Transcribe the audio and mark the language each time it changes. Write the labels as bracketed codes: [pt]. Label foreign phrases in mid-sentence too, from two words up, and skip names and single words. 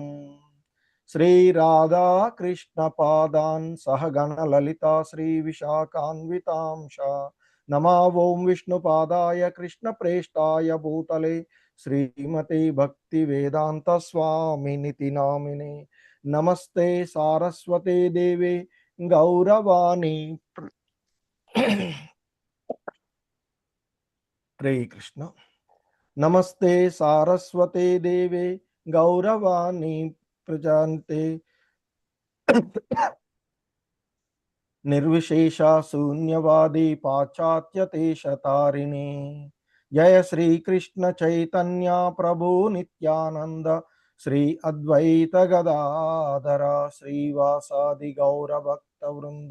[sa] శ్రీ రాధా కృష్ణ పాదాన్ సహగణ లలితా శ్రీ విశాఖాన్వితాంశ. నమా ఓం విష్ణుపాదాయ కృష్ణ ప్రేష్టాయ భూతలే శ్రీమతే భక్తి వేదాంత స్వామినితి నామినే. నమస్తే సారస్వతే దేవే గౌరవాణి. హరే కృష్ణ. నమస్తే సారస్వతే దేవే గౌరవాణి ప్రజాంతే నిర్విశేష శూన్యవాది పాశ్చాత్య దేశతారిణి. జయ శ్రీ కృష్ణ చైతన్య ప్రభు నిత్యానంద శ్రీ అద్వైత గదాధర శ్రీవాసాది గౌర భక్త వృంద.